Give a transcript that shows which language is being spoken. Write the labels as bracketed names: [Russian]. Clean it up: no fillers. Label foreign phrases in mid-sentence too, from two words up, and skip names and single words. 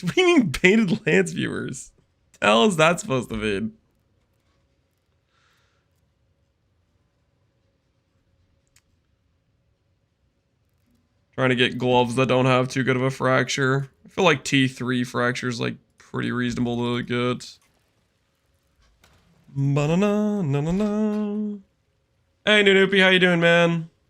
[English] What do you mean baited Lance viewers? What the hell is that supposed to mean? Trying to get gloves that don't have too good of a fracture. I feel like T3 fracture is like pretty reasonable to get. Ba-na-na, na-na-na. Hey, Noopy, how you doing, man?